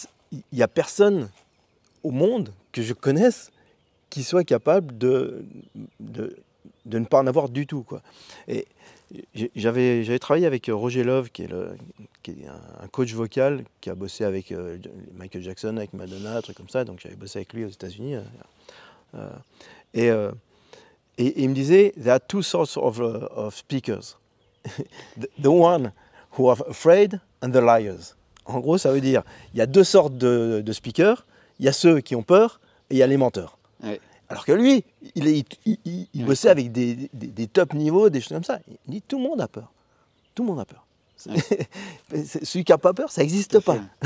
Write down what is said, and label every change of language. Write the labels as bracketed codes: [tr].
[fr] Il n'y a personne au monde que je connaisse qui soit capable de ne pas en avoir du tout, quoi. Et j'avais travaillé avec Roger Love, qui est un coach vocal, qui a bossé avec Michael Jackson, avec Madonna, un truc comme ça. Donc j'avais bossé avec lui aux États-Unis. Et il me disait, [en] there are two sorts of speakers. The one who are afraid and the liars. [fr] En gros, ça veut dire, il y a deux sortes de speakers. Il y a ceux qui ont peur et il y a les menteurs. Ouais. Alors que lui, il bossait avec des top niveaux, des choses comme ça. Il dit, tout le monde a peur. Tout le monde a peur. Ouais. Celui qui n'a pas peur, ça n'existe pas.